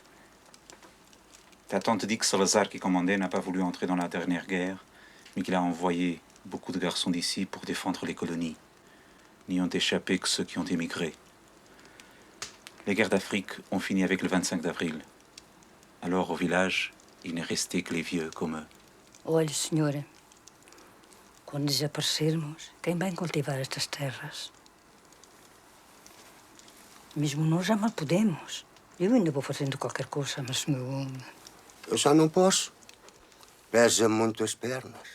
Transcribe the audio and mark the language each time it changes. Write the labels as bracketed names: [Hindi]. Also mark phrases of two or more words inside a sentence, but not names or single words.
[French] Ta tante dit que Salazar, qui commandait, n'a pas voulu entrer dans la dernière guerre, mais qu'il a envoyé beaucoup de garçons d'ici pour défendre les colonies. N'y ont échappé que ceux qui ont émigré. Les guerres d'Afrique ont fini avec le 25 d'avril. Alors, au village, il n'est resté que les vieux comme eux. [Portuguese] Olha, senhora, quando desaparecermos, quem vai cultivar estas terras? Mesmo nós já mal podemos. Eu ainda vou fazendo qualquer coisa, mas meu homem... Eu já não posso. Pesa muito as pernas.